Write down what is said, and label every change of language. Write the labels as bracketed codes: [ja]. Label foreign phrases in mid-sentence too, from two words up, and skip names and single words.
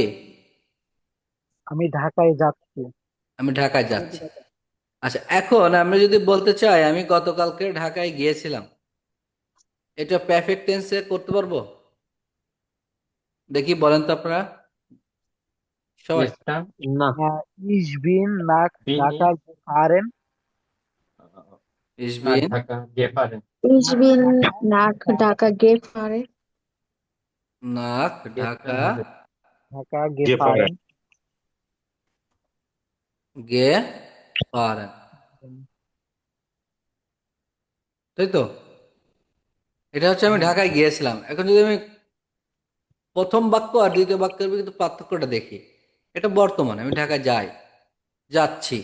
[bn] আমি ঢাকায় যাচ্ছি। আমি ঢাকায় যাচ্ছি। আচ্ছা, এখন আমরা যদি বলতে চাই আমি গতকালকে ঢাকায় গিয়েছিলাম, এটা পারফেক্ট টেন্সে করতে পারবো? দেখি বলেন তো আপনারা সবাই। [de] Gestern Nacht Ich bin nach bin Dhaka ich gefahren. ইস nach বিন Dhaka gefahren. Ich bin nach Dhaka gefahren. nach Dhaka Gestern habe ich Dhaka gefahren. gefahren. [bn] গে পারেন, তাই তো? এটা হচ্ছে আমি হ্যাঁ, ঢাকায় গিয়েছিলাম। এখন যদি আমি প্রথম বাক্য আর দ্বিতীয় বাক্যের কিন্তু পার্থক্যটা দেখি, এটা বর্তমান, আমি ঢাকায় যাচ্ছি।